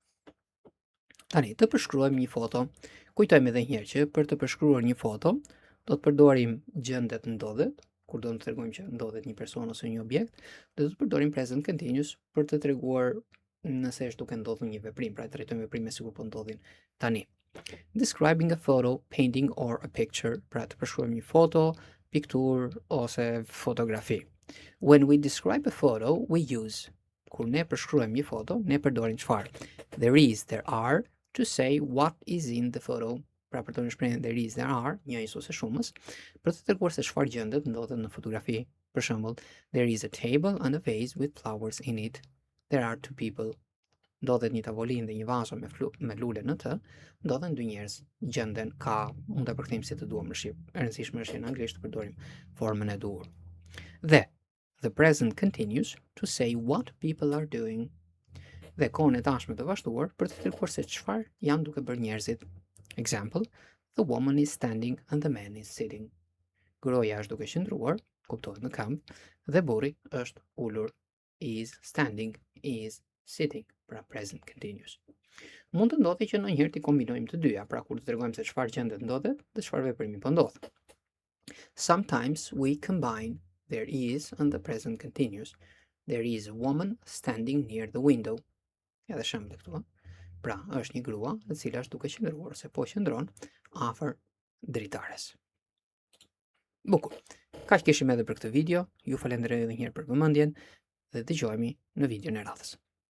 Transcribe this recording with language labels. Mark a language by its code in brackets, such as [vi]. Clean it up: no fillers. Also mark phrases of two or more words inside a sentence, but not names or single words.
[sq] Tani, të përshkruajmë një foto. Kujtojmë edhe një herë që për të përshkruar një foto, do të përdorim gjendet ndodhet, kur do të tregojmë që ndodhet një person ose një objekt, dhe do të përdorim [en] present continuous [sq] për të treguar nëse është duke ndodhur një veprim, pra trajtojmë veprime sikur po ndodhin tani. [en] Describing a photo, painting or a picture, [sq] pra të përshkruajmë një foto, piktur ose fotografi. [en] When we describe a photo, we use. [sq] Kur ne përshkruajmë një foto, ne përdorim çfarë? [en] There is, there are, to say what is in the photo. [sq] Pra përdorim shprehjen [en] there is, there are, [sq] njëjës ose shumës, për të treguar se çfarë gjendet ndodhet në fotografi. Për shembull, [en] there is a table and a vase with flowers in it. There are two people. [sq] Ndodhet një tavolinë dhe një vazo me lule në të, ndodhen dy njerëz. Gjenden ka, mund ta përkthejmë si të duam në shqip. E rëndësishme është që në anglisht të përdorim formën e duhur. [en] Dhe the present continues to say what people are doing. [sq] Dhe kohën e tashme të vazhduar për të treguar se çfarë janë duke bërë njerëzit. [en] Example, the woman is standing and the man is sitting. [sq] Gruaja është duke qëndruar, kuptohet në këmbë, dhe burri është ulur. [en] Is standing, is sitting, [sq] pra [en] present continuous. [sq] Mund të ndodhi që ndonjëherë t'i kombinojmë të dyja, pra kur të tregojmë se çfarë gjendet ndodhet dhe çfarë veprimi po ndodh. [en] Sometimes we combine there is and the present continuous. There is a woman standing near the window. [sq] Ja dhe shembull këtu. Pra, është një grua e cila është duke qëndruar ose po qëndron afër dritares. Bukur. Kaq kishim edhe për këtë video. Ju falenderoj edhe një herë për vëmendjen dhe dëgjohemi në videon e radhës.